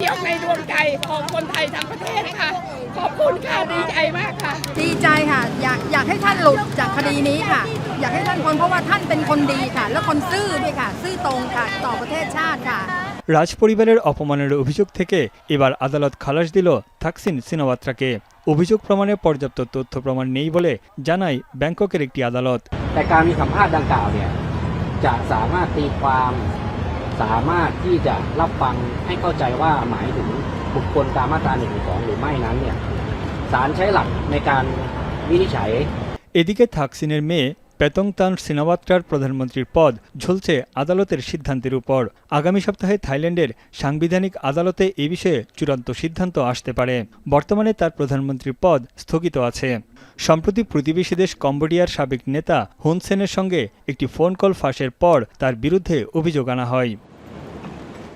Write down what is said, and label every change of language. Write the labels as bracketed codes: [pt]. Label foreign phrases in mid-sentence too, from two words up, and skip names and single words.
[bn] রাজ পরিবারের অপমানের অভিযোগ থেকে এবার আদালত খালাস দিল থাকসিন সিনাওয়াত্রাকে। অভিযোগ প্রমাণে পর্যাপ্ত তথ্য প্রমাণ নেই বলে জানায় ব্যাংককের একটি আদালত। [th] แต่การมีสัมภาษณ์ดังกล่าวเนี่ยจะสามารถตีความสามารถที่จะรับฟังให้เข้าใจว่าหมายถึงบุคคลตามมาตรา112หรือไม่นั้นเนี่ยศาลใช้หลักในการวินิจฉัย [bn] এদিকে থাকসিনের মেয়ে পেতংতান সিনাওয়াত্রার প্রধানমন্ত্রীর পদ ঝুলছে আদালতের সিদ্ধান্তের উপর। আগামী সপ্তাহে থাইল্যান্ডের সাংবিধানিক আদালতে এ বিষয়ে চূড়ান্ত সিদ্ধান্ত আসতে পারে। বর্তমানে তার প্রধানমন্ত্রীর পদ স্থগিত আছে। সম্প্রতি প্রতিবেশী দেশ কম্বোডিয়ার সাবেক নেতা হুন সেনের সঙ্গে একটি ফোন কল ফাঁসের পর তার বিরুদ্ধে অভিযোগ আনা হয়।